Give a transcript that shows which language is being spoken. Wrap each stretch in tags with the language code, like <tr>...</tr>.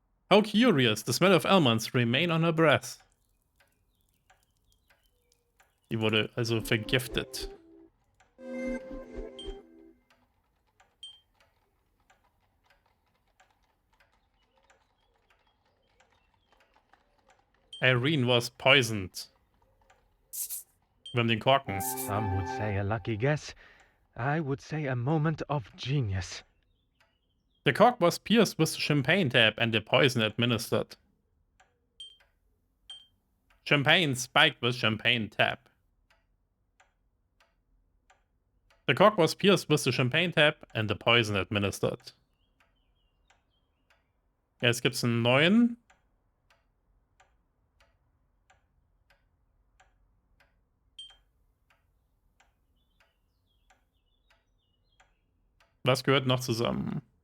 <en>How curious, the smell of almonds remain on her breath.</en> <de>Die wurde also vergiftet.</de> <en>Irene was poisoned.</en> <de>Wir haben den Korken.</de> <en>Some would say a lucky guess. I would say a moment of genius. The cork was pierced with the champagne tap and the poison administered. Champagne spiked with champagne tap. The cork was pierced with the champagne tap and the poison administered.</en> <de>Ja, jetzt gibt's einen neuen. Was gehört noch zusammen?</de>